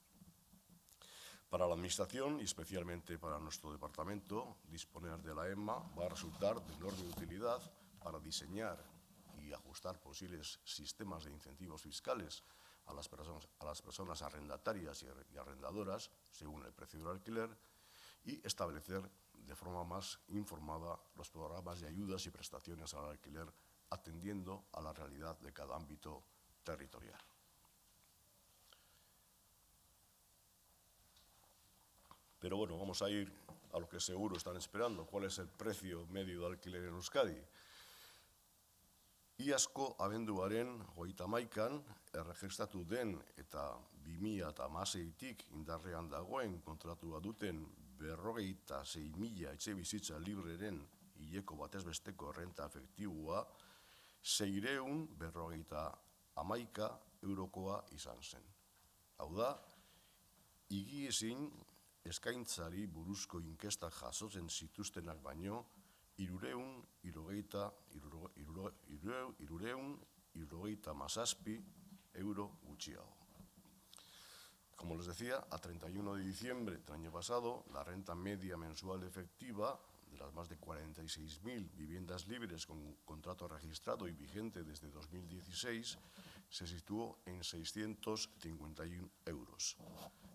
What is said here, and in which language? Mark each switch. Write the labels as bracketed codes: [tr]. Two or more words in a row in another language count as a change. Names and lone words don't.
[es] Para la Administración y especialmente para nuestro departamento, disponer de la EMA va a resultar de enorme utilidad para diseñar y ajustar posibles sistemas de incentivos fiscales a las personas arrendatarias y arrendadoras según el precio del alquiler y establecer de forma más informada los programas de ayudas y prestaciones al alquiler atendiendo a la realidad de cada ámbito territorial. Pero bueno, vamos a ir a lo que seguro están esperando. ¿Cuál es el precio medio de alquiler en Euskadi? [eu] Iazko abenduaren 31an erregistratu den eta 2016tik indarrean dagoen kontratua duten 56.000 etxebizitza libreren hileko batez besteko errenta efektiboa 651 eurokoa izan zen. Hau da, higiezin eskaintzari buruzko inkestak jasotzen zituztenak baino 377 euro gutxiago. [es] Como les decía, a 31 de diciembre del año pasado, la renta media mensual efectiva de las más de 46.000 viviendas libres con contrato registrado y vigente desde 2016 se situó en 651 euros.